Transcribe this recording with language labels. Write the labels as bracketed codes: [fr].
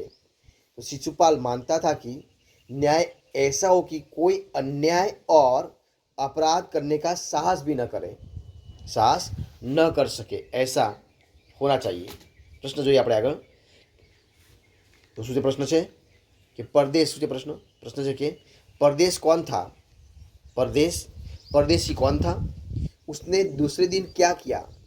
[hi] तो शिशुपाल मानता था कि न्याय ऐसा हो कि कोई अन्याय और अपराध करने का साहस न कर सके, ऐसा होना चाहिए. [gu] प्रश्न જોઈએ આપણે આગળ. તો શું છે પ્રશ્ન છે કે પરદેશ, શું છે પ્રશ્ન છે કે [hi] परदेश कौन था? परदेशी कौन था? उसने दूसरे दिन क्या किया?